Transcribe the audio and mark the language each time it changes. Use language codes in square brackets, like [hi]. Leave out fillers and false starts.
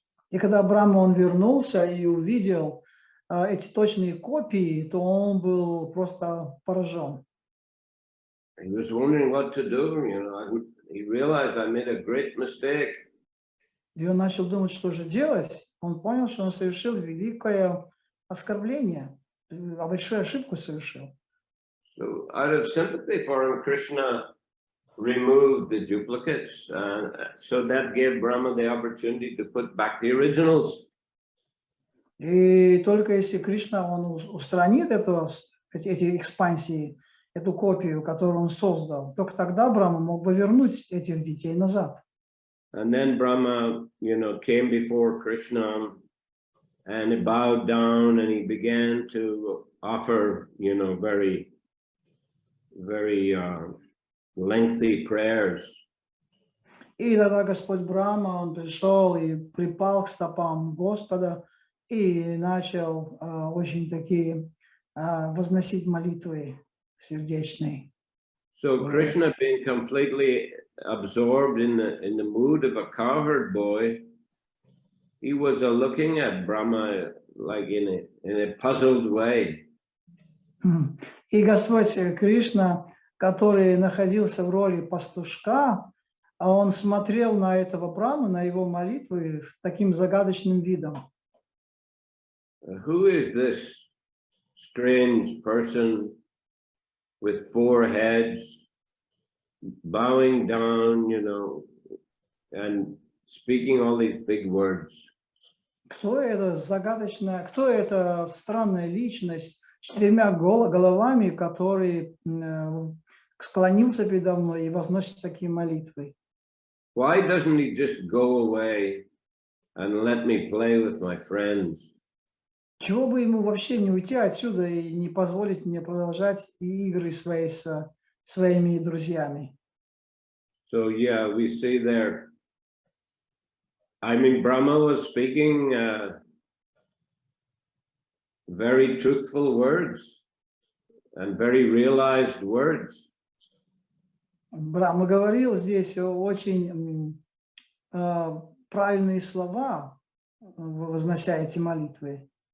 [ru] И когда Брахма он вернулся и увидел эти точные копии, то он был просто поражен. [en] He was wondering what to do. He realized I made a great mistake. [ru] И он начал думать, что же делать. Он понял, что он совершил великое оскорбление, большую ошибку совершил. [en] So out of sympathy for him, Krishna removed the duplicates. So that gave Brahma the opportunity to put back the originals. [ru] И только если Кришна, он устранит эти экспансии, эту копию, которую он создал, только тогда Брахма мог бы вернуть этих детей назад. [en] And then Brahma, came before Krishna and he bowed down and he began to offer, very, very lengthy prayers. [ru] И тогда Господь Брахма, он пришел и припал к стопам Господа и начал очень такие возносить молитвы сердечные. [en] So Krishna, being completely absorbed in the mood of a cowherd boy, he was looking at Brahma like in a puzzled way. [ru] И Господь Кришна, который находился в роли пастушка, он смотрел на этого Брахму, на его молитвы таким загадочным видом. [en] Who is this strange person with 4 heads, bowing down, and speaking all these big words? [ru] Кто это загадочная, кто это странная личность с 4 головами, который склонился передо мной и возносит такие молитвы? [en] Why doesn't he just go away and let me play with my friends? [ru] Чего бы ему вообще не уйти отсюда и не позволить мне продолжать игры свои с своими друзьями? [en] So yeah, we see there. I mean, Brahma was speaking very truthful words and very realized words. [ru] Брахма говорил здесь очень правильные слова, вознося эти молитвы.